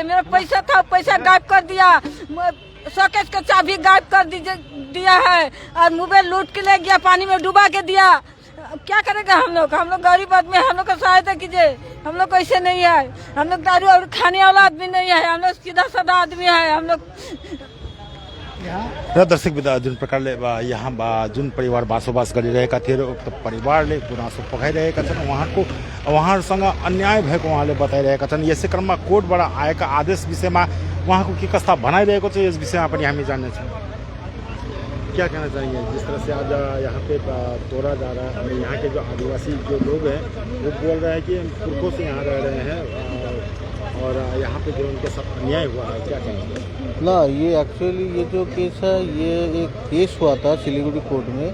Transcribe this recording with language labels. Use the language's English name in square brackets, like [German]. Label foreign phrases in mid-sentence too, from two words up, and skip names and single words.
[Hindi] मेरा पैसा था, पैसा गायब कर दिया। शोकेस का चाबी गायब कर दिया है, और मोबाइल लूट के ले गया, पानी में डुबा के दिया। क्या करेगा हम लोग? हम लोग गरीब आदमी, हम लोग को सहायता कीजिए। हम लोग ऐसे नहीं है, हम लोग दारू और खाने वाला आदमी नहीं है, हम लोग सीधा साधा आदमी है। हम लोग [Nepali] दर्शक बिदा जुन प्रकारले यहाँ जुन परिवार बसोबास गरिरहेका थिए र उक्त परिवारले गुनासो पोखाइरहेका छन्, उहाँहरूसँग अन्याय भएको उहाँले बताइरहेका छन्। यसै क्रममा कोर्टबाट आएका आदेश विषयमा उहाँको के कस्ता भनाइरहेको छ, यस विषयमा पनि हामी जान्नेछौँ। [Hindi] क्या कहना चाहेंगे? जिस तरह से आज यहाँ पे तोड़ा जा रहा है और यहाँ के जो आदिवासी जो लोग हैं वो बोल रहे हैं कि हम पुरखों से यहाँ रह रहे हैं और यहाँ पे जो उनके साथ अन्याय हुआ है, क्या कहेंगे? ना, ये एक्चुअली ये जो केस है, ये एक केस हुआ था सिलीगुड़ी कोर्ट में।